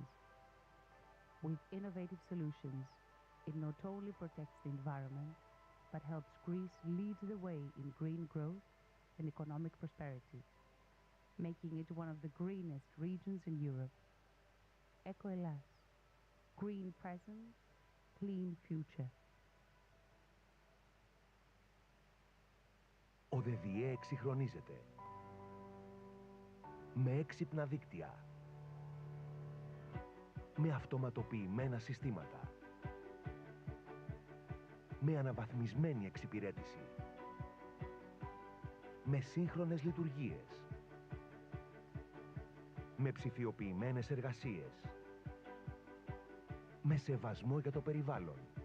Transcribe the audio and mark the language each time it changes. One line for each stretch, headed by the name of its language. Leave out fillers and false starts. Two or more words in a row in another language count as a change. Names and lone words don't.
English: With innovative solutions, it not only protects the environment, but helps Greece lead the way in green growth and economic prosperity, making it one of the greenest regions in Europe. EcoElas, green present, clean future.
Greek: Ο ΔΔΕ εξυγχρονίζεται με έξυπνα δίκτυα, με αυτοματοποιημένα συστήματα, με αναβαθμισμένη εξυπηρέτηση, με σύγχρονες λειτουργίες, με ψηφιοποιημένες εργασίες, με σεβασμό για το περιβάλλον,